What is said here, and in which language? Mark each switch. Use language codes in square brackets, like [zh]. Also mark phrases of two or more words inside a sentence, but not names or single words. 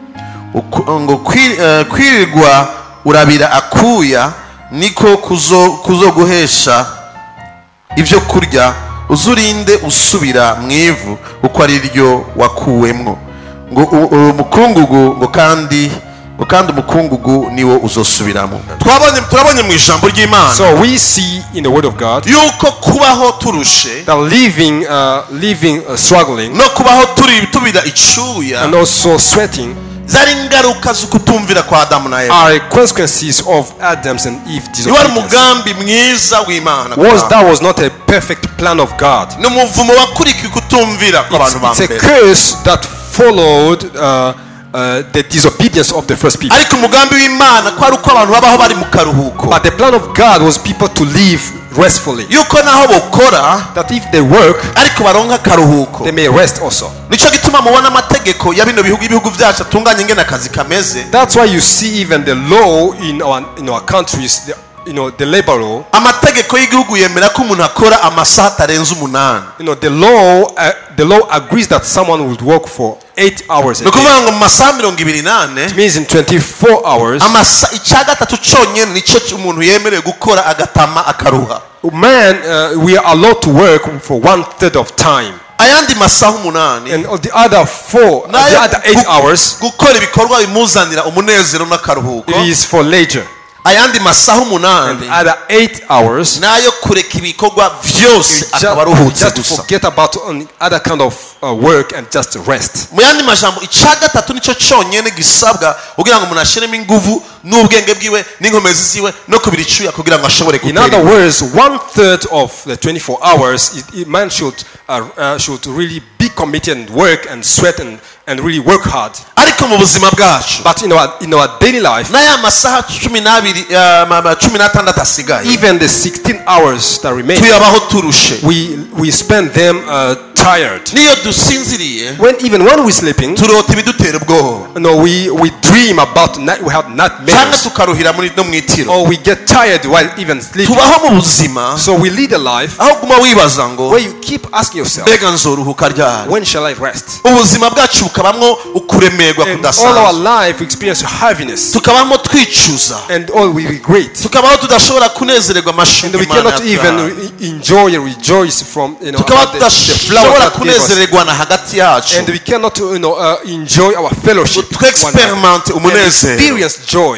[rn] ngo kwirirwa urabira akuya niko kuzoguhesha ibyo kurya uzurinde usubira mu ivu uko ari ryo wakuwemwo ngo umukungugu ngo kandi umukungugu niwo uzosubiramo. Turabonye mu ijambo ry'Imana. [en] So we see in the word of God [rn] yuko kubaho turushe, [en] that living struggling, [rn] no kubaho tubira icyuya, [en] and also sweating, [rn] zari ingaruka z'ukutumvira kwa Adamu na Eva. [en] Are consequences of Adam's and Eve's disobedience. [rn] Wari umugambi mwiza w'Imana. [en] That was not a perfect plan of God. [rn] N'umuvumo wakurikiye kutumvira kw'abantu ba mbere. [en] It's a curse that followed the disobedience of the first people. [rn] Ariko umugambi w'Imana kwari uko abantu babaho bari mu karuhuko. [en] But the plan of God was people to live restfully. [rn] Yuko naho bokora, [en] that if they work, [rn] ariko baronka karuhuko, [en] they may rest also. [rn] Nico gituma mubona amategeko ya bino ibihugu byacu atunganye ngene akazi kameze. [en] That's why you see even the law in our countries, the labor law. [rn] Amategeko y'igihugu yemera ko umuntu akora amasaha atarenze 8. [en] The law agrees that someone would work for 8 hours a day. [rn] Nukuvuga ngo mu masaha 28, [en] it means in 24 hours. [rn] Icya gatatu cyonyine nico umuntu yemerewe gukora agatama akaruha. [en] Man, we are allowed to work for 1/3 of time. [rn] Ayandi masaha 8, [en] and the other 8 hours, [rn] gukora ibikorwa bimuzanira umunezero n'akaruhuko. [en] It is for leisure. [rn] Ayandi masaha 8, [en] and the other 8 hours, [rn] nayo kureka ibikorwa byose akaba aruhutse gusa. [en] Just forget about other kind of work and just rest. [rn] Mu yandi majambo icya gatatu nico cyonyine gisabwa kugira ngo umuntu ashiremo ingufu n'ubwenge bwiwe n'inkomezi ziwe no kubira icyuya kugira ngo ashobore gutera. [en] In other words, 1/3 of the 24 hours, man should really be committed and work and sweat and really work hard. [rn] Ariko mu buzima bwacu, [en] but in our daily life, [rn] n'aya masaha 16 asigaye, [en] even the 16 hours that remain, [rn] tuyabaho turushe. [en] We spend them tired. [rn] Niyo dusinziriye, [en] even when we sleeping, [rn] turota ibidutera ubwoba. [en] We dream about we have nightmares. [rn] Cyangwa tukaruhira muri no mwitiro. [en] Or we get tired while even sleeping. [rn] Tubaho mu buzima, [en] so we lead a life [rn] aho guma wibaza ngo, [en] where you keep asking yourself, [rn] mbega nzoruhuka ryari? [en] When shall I rest? [rn] Ubuzima bwacu bukabamwo ukuremerwa kudasanzwe. [en] All our life we experience heaviness. [rn] Tukabamo twicuza. [en] And all we regret. [rn] Tukabaho tudashobora kunezererwa amashimwe. [en] And we cannot even enjoy and rejoice from the flower that [rn] kunezererwa na hagati yacu. [en] And we cannot enjoy our fellowship. Experience joy